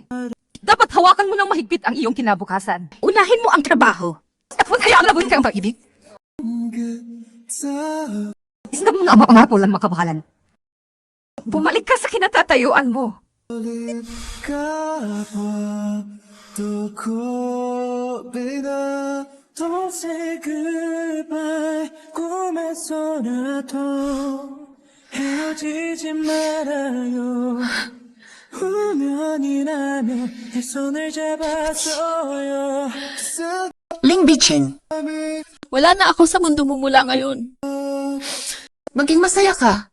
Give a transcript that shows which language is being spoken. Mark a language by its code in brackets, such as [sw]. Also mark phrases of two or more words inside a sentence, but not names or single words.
[tl] Dapat hawakan mo ng mahigpit ang iyong kinabukasan. Unahin mo ang trabaho. At huwag hayaan labunin ka ang pag-ibig. Isang mo na ang mga pulang makabahalan. Bumalik ka sa kinatatayuan mo. [en] Don't say goodbye [ko] 꿈에서라도 헤어지지 말아요 우연이라면 내 손을 잡아줘요 [tl] Ling Bicheng, Wala na ako sa mundo mo mula ngayon. maging masaya ka.